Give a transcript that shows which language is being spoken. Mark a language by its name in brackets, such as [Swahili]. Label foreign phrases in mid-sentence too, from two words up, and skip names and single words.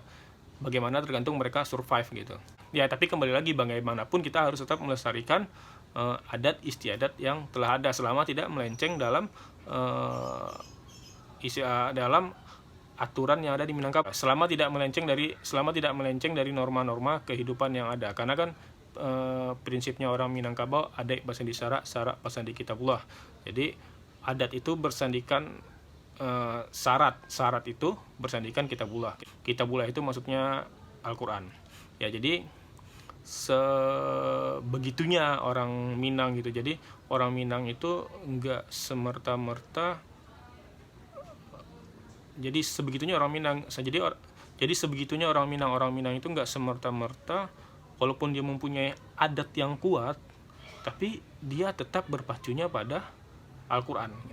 [Indonesian] Bagaimana tergantung mereka survive gitu. Ya tapi kembali lagi, bagaimanapun kita harus tetap melestarikan adat istiadat yang telah ada selama tidak melenceng dalam dalam aturan yang ada di Minangkabau, selama tidak melenceng dari norma-norma kehidupan yang ada. Karena kan prinsipnya orang Minangkabau, [Minangkabau] adat basandi sara, sara basandi kitabullah. [Indonesian] Jadi adat itu bersandikan syarat itu bersandikan kitabullah. Kitabullah itu maksudnya Al-Quran. Ya jadi sebegitunya orang Minang gitu. Jadi orang Minang itu enggak semerta-merta, jadi sebegitunya orang Minang. Jadi sebegitunya orang Minang itu enggak semerta-merta walaupun dia mempunyai adat yang kuat, tapi dia tetap berpacunya pada Al-Quran.